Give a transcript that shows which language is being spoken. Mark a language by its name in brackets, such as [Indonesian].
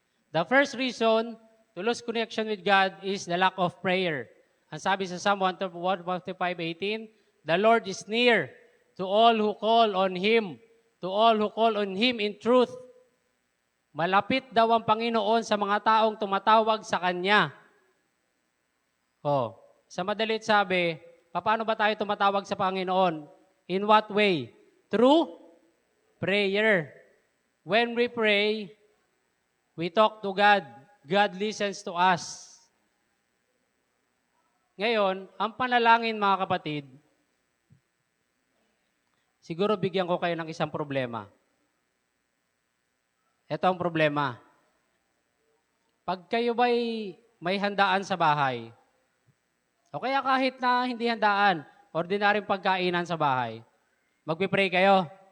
[English] The first reason to lose connection with God is the lack of prayer. [Filipino] Ang sabi sa [English] Psalm 145:18, the Lord is near to all who call on Him, to all who call on Him in truth. [Filipino] Malapit daw ang Panginoon sa mga taong tumatawag sa Kanya. Sa madalit sabi, paano ba tayo tumatawag sa Panginoon? [English] In what way? Through prayer. When we pray, we talk to God. God listens to us. [Filipino] Ngayon, ang panalangin mga kapatid, siguro bigyan ko kayo ng isang problema. Ito ang problema. Pag kayo ba'y may handaan sa bahay, o kaya kahit na hindi handaan, ordinaryong pagkainan sa bahay, magpipray kayo.